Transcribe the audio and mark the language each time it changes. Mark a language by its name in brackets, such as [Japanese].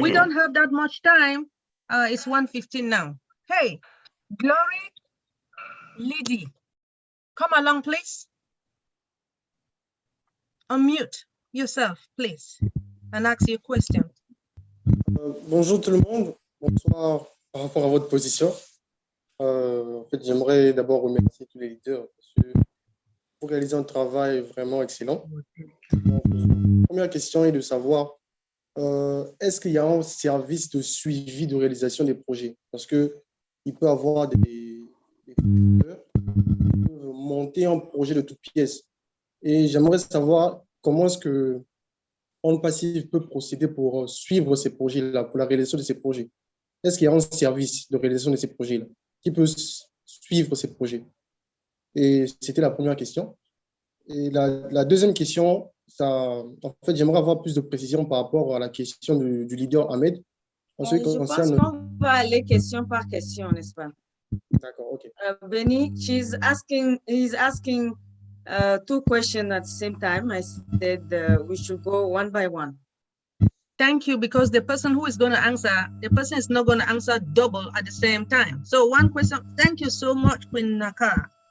[English] we don't have that much time. It's 1:15 now. Hey, Glory, Lydie, come along, please. Unmute yourself, please, and ask your question. [French] Bonjour tout le monde. Bonsoir par rapport à votre position. En fait, j'aimerais d'abord remercier tous les leaders parce que vous réalisez un travail vraiment excellent. Donc, la première question est de savoir est-ce qu'il y a un service de suivi de réalisation des projets? Parce qu'il peut y avoir des leaders qui peuvent monter un projet de toutes pièces. Et j'aimerais savoir comment est-ce que Rend Passif peut procéder pour suivre ces projets-là, pour la réalisation de ces projets. Est-ce qu'il y a un service de réalisation de ces projets-là qui peut suivre ces projets? Et c'était la première question. Et la deuxième question, en fait, j'aimerais avoir plus de précision par rapport à la question du leader Ahmed. Je pense qu'on va aller question par question, n'est-ce pas? D'accord, ok. [English] Benny, he's asking 2 questions at the same time. I said we should go one by one. Thank you, because the person who is going to answer, the person is not going to answer double at the same time. So one question. Thank you so much, Queen Naka.